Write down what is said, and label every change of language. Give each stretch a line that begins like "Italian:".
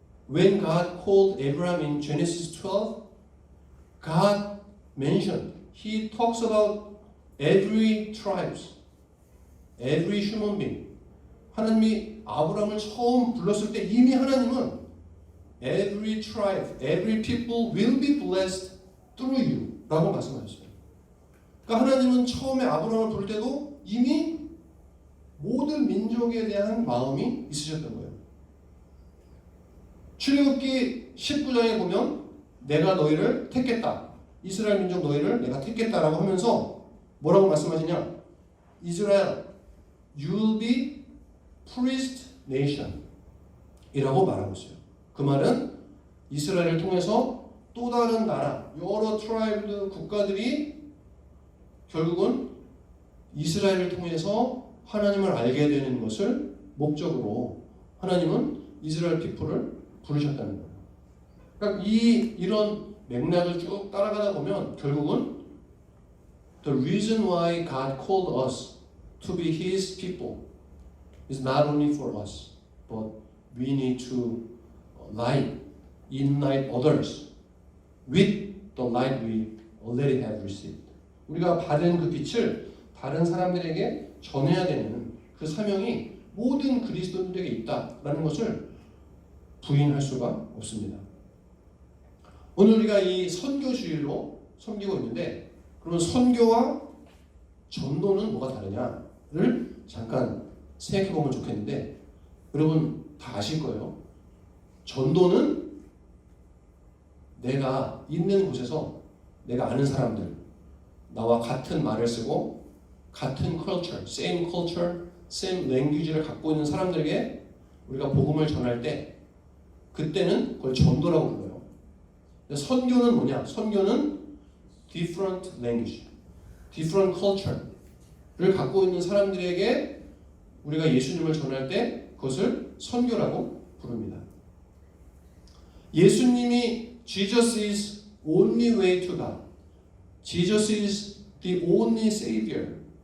English: When God called Abraham in Genesis 12, God mentioned, He talks about every tribes, every human being.
Korean: 하나님이 아브라함을 처음 불렀을 때 이미 하나님은
English: every tribe, every people will be blessed through you
Korean: 라고 말씀하셨어요. 그러니까 하나님은 처음에 아브라함을 부를 때도 이미 모든 민족에 대한 마음이 있으셨던 거예요. 출애굽기 19장에 보면 내가 너희를 택했다. 이스라엘 민족 너희를 내가 택했다라고 하면서 뭐라고 말씀하시냐?
English: 이스라엘, you will be priest nation
Korean: 이라고 말하고 있어요. 그 말은 이스라엘을 통해서 또 다른 나라, 여러 트라이브 국가들이 결국은 이스라엘을 통해서 하나님을 알게 되는 것을 목적으로 하나님은 이스라엘 피플을 부르셨다는 거예요. 그러니까 이런 맥락을 쭉 따라가다 보면 결국은
English: the reason why God called us to be His people is not only for us, but we need to unite others with the light we already have received.
Korean: 우리가 받은 그 빛을 다른 사람들에게 전해야 되는 그 사명이 모든 그리스도인들에게 있다라는 것을 부인할 수가 없습니다. 오늘 우리가 이 선교주일로 섬기고 있는데 그러면 선교와 전도는 뭐가 다르냐를 잠깐 생각해 보면 좋겠는데 여러분 다 아실 거예요. 전도는 내가 있는 곳에서 내가 아는 사람들 나와 같은 말을 쓰고 같은 culture,
English: same culture, same language
Korean: 를 갖고 있는 사람들에게 우리가 복음을 전할 때 그때는 그걸 전도라고 불러요. 선교는 뭐냐? 선교는
English: different language, different culture
Korean: 를 갖고 있는 사람들에게 우리가 예수님을 전할 때 그것을 선교라고 부릅니다.
English: 예수님이 Jesus is only way to God. Jesus is the only Savior.